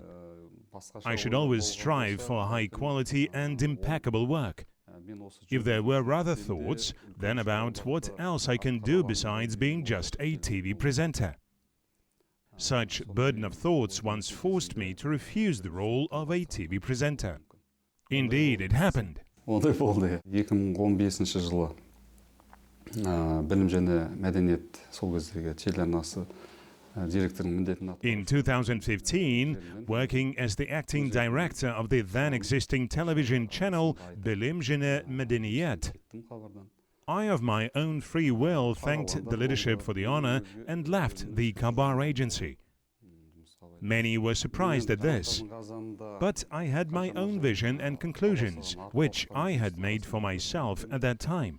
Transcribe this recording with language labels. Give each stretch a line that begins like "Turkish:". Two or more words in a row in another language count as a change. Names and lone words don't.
English: I should always strive for high quality and impeccable work. If there were other thoughts, then about what else I can do besides being just a TV presenter. Such burden of thoughts once forced me to refuse the role of a TV presenter. Indeed, it happened.
Kazakh: Ондай болды. 2015 жылы білім және мәдениет сол кездегі телеарнасы директордың міндетін
English: In 2015, working as the acting director of the then existing television channel Bilim Jene Medeniyet, I of my own free will thanked the leadership for the honor and left the Khabar Agency. Many were surprised at this, but I had my own vision and conclusions, which I had made for myself at that time.